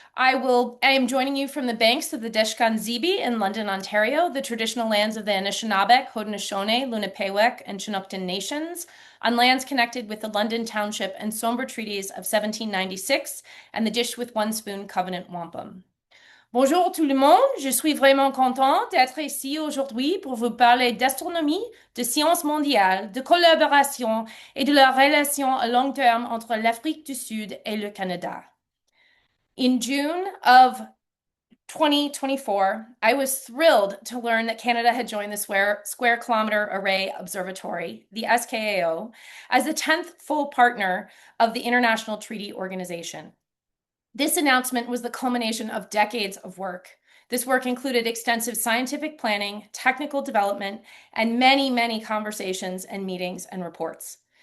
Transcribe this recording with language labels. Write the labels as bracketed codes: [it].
[en] I am joining you from the banks of the Deshkan-Zibi in London, Ontario, the traditional lands of the Anishinaabe, Haudenosaunee, Lenape and Chinokton nations, on lands connected with the London Township and Sombre Treaties of 1796 and the Dish with One Spoon Covenant Wampum. [fr] Bonjour tout le monde, je suis vraiment content d'être ici aujourd'hui pour vous parler d'astronomie, de sciences mondiales, de collaboration et de la relation à long terme entre l'Afrique du Sud et le Canada. [en] In June of 2024, I was thrilled to learn that Canada had joined the Square Kilometre Array Observatory, the SKAO, as the 10th full partner of the International Treaty Organization. This announcement was the culmination of decades of work. This work included extensive scientific planning, technical development, and many, many conversations and meetings and reports.